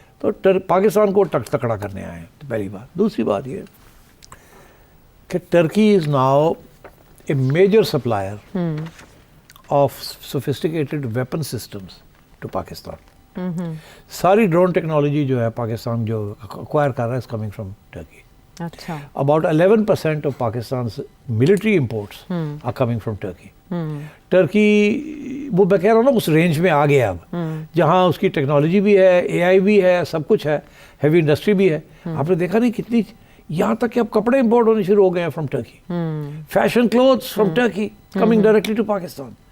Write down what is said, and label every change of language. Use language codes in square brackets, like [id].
[ur] تو پاکستان کو تکڑا کرنے آئے ہیں, پہلی بات. دوسری بات یہ کہ [en] Turkey is now a major supplier of sophisticated weapon systems to Pakistan. [ur] ساری ڈرون ٹیکنالوجی جو ہے پاکستان جو اکوائر کر رہا ہے [en] Is coming from Turkey. [ur] اچھا. [en] About 11% of Pakistan's military imports are coming from Turkey. [ur] Turkey وہ میں کہہ رہا ہوں نا اس رینج میں آ گیا اب, جہاں اس کی ٹیکنالوجی بھی ہے, اے آئی بھی ہے, سب کچھ ہے, ہیوی انڈسٹری بھی ہے. آپ نے دیکھا نہیں کتنی, یہاں تک کہ اب کپڑے امپورٹ ہونے شروع ہو گئے ہیں from Turkey, [en] Fashion clothes from Turkey coming directly to Pakistan.